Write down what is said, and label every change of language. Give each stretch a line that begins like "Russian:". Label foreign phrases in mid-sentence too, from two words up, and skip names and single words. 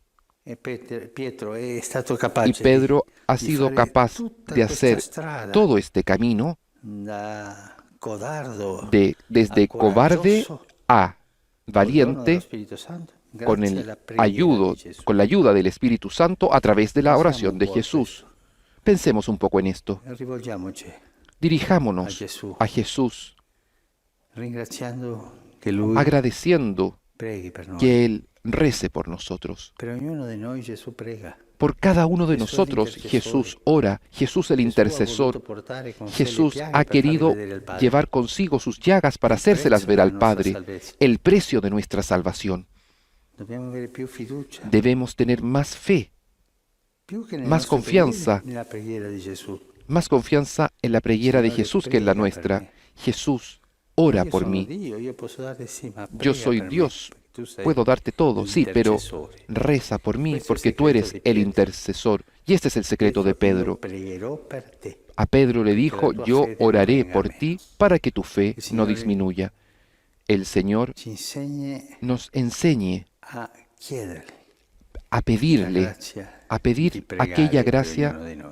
Spanish: Y Pedro ha sido capaz de hacer todo este camino desde cobarde a valiente con la ayuda del Espíritu Santo a través de la oración de Jesús. Pensemos un poco en esto.
Italian: Rivolgiamoci
Spanish: Dirijámonos a Jesús,
Italian: ringraziando che Lui
Spanish: agradeciendo
Italian: preghi per noi.
Spanish: que Él rece por nosotros.
Italian: Per ognuno di noi Gesù prega.
Spanish: Por cada uno de nosotros Jesús ora, Jesús el intercesor. Jesús ha querido llevar consigo sus llagas para hacérselas ver al Padre, el precio de nuestra salvación.
Italian: Dobbiamo avere più fiducia,
Spanish: Debemos tener más fe,
Italian: più che nel
Spanish: más
Italian: nostro
Spanish: confianza,
Italian: preghiere, nella preghiera di Gesù.
Spanish: más confianza en la preghiera de Jesús que en la nuestra. Jesús, ora
Italian: Io
Spanish: por
Italian: sono
Spanish: mí.
Italian: Dio, io posso dare sì, ma
Spanish: Yo
Italian: prega
Spanish: soy
Italian: per me,
Spanish: Dios,
Italian: perché tu sei
Spanish: puedo darte todo, sí, pero
Italian: l'intercessore.
Spanish: reza por mí
Italian: Questo è il
Spanish: porque tú eres
Italian: secreto di
Spanish: el
Italian: Pietro.
Spanish: intercesor. Y este es el secreto de
Italian: Io
Spanish: Pedro.
Italian: pregherò per te.
Spanish: A Pedro le dijo,
Italian: tua
Spanish: yo
Italian: fede no
Spanish: oraré
Italian: venga
Spanish: por
Italian: meno.
Spanish: ti para que tu fe
Italian: Il
Spanish: no
Italian: Signore
Spanish: disminuya. El Señor
Italian: Ci insegni
Spanish: nos enseñe
Italian: a chiederle
Spanish: a
Italian: la
Spanish: pedirle,
Italian: grazia
Spanish: a
Italian: di
Spanish: pedir
Italian: pregare
Spanish: aquella
Italian: per
Spanish: gracia
Italian: ognuno di noi.